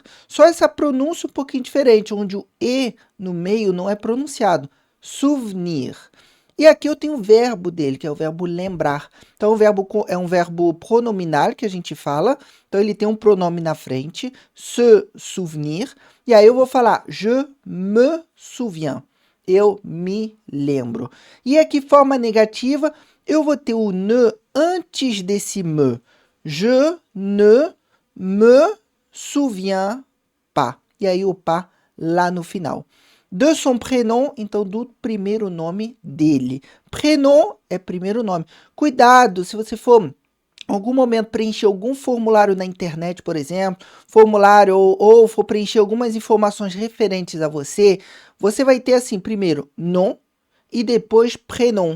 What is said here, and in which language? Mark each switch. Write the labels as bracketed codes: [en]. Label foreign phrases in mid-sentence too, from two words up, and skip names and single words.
[pt] Só essa pronúncia um pouquinho diferente, onde o E no meio não é pronunciado, souvenir. E aqui eu tenho o verbo dele, que é o verbo lembrar. Então, o verbo é um verbo pronominal que a gente fala. Então, ele tem um pronome na frente, [fr] se souvenir. [pt] E aí eu vou falar, [fr] je me souviens. [pt] Eu me lembro. E aqui, forma negativa, eu vou ter o ne antes desse me. [fr] Je ne me souviens pas. [pt] E aí o pas lá no final. [fr] De son prénom, [pt] então do primeiro nome dele. Prénom é primeiro nome. Cuidado, se você for em algum momento preencher algum formulário na internet, por exemplo, formulário ou for preencher algumas informações referentes a você, você vai ter assim, primeiro, nom e depois prénom.